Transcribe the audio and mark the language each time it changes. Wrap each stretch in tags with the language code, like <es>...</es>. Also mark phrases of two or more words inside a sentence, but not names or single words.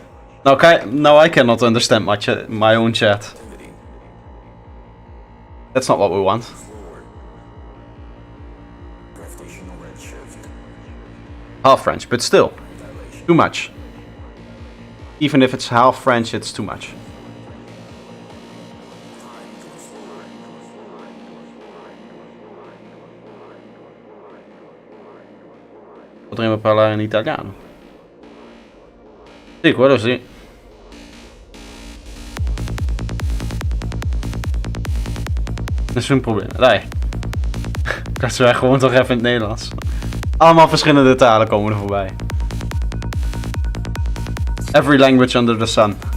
<en>Okay, now I cannot understand my own chat. That's not what we want. Gravitational redshift. Half French, but still. Too much. Even if it's half French, it's too much.</en> <it>Potremmo parlare in italiano. Sì, quello sì. Nessun problema, dai.</it> <nl>Ik zeg gewoon toch even in het Nederlands. Allemaal verschillende talen komen er voorbij.</nl> <en>Every language under the sun.</en>